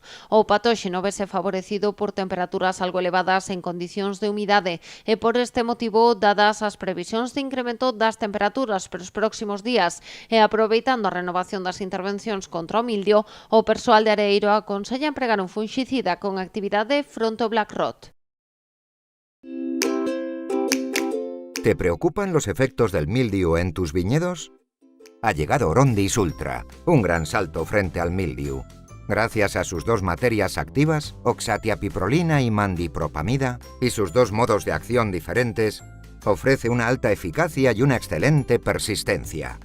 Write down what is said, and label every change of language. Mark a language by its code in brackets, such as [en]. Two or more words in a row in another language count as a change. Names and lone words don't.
[gl] O patóxeno vese favorecido por temperaturas algo elevadas en condicións de humidade e por este motivo, dadas as previsións de incremento das temperaturas para os próximos días e aproveitando a renovación das intervencións contra o mildio, o persoal de Areeiro aconsella empregar un fungicida con actividade fronte ao [en] Black Rot. [es] ¿Te preocupan los efectos del mildio en tus viñedos? Ha llegado Orondis Ultra, un gran salto frente al mildiu. Gracias a sus 2 materias activas, oxatiapiprolina y mandipropamida, y sus 2 modos de acción diferentes, ofrece una alta eficacia y una excelente persistencia.